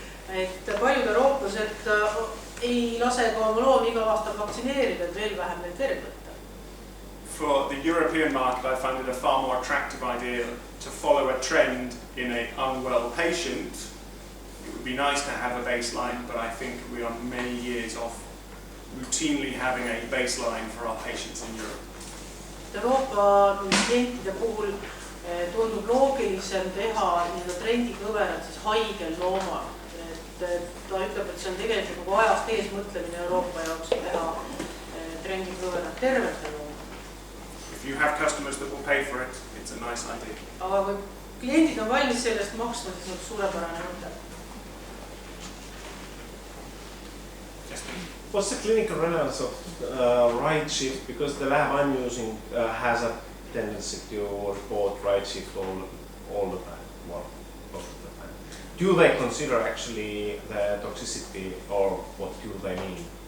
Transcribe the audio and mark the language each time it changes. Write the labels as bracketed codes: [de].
[et] Et paljud eurooplased ei lase ka oma loomi igal aastal vaktsineerida, et veel vähem neid verd võtta. [en] For the European market, I find it a far more attractive idea to follow a trend in an unwell patient. It would be nice to have a baseline, but I think we are many years off routinely having a baseline for our patients in Europe. [et] Euroopa klientide puhul tundub loogilisem teha trendikõverad siis haigel loomal. Ta ütleb, et see on tegelikult nagu ajast ees mõtlemine Euroopa jaoks teha trendikõverad tervete looma. [en] If you have customers that will pay for it, it's a nice idea. [et] Aga kui kliendid on valmis sellest maksma, siis on suurepärane mõte. [en] What's the clinical relevance of right shift? Because the lab I'm using has a tendency to report right shift all the time. Well, most of the time. Do they consider actually the toxicity, or what do they mean?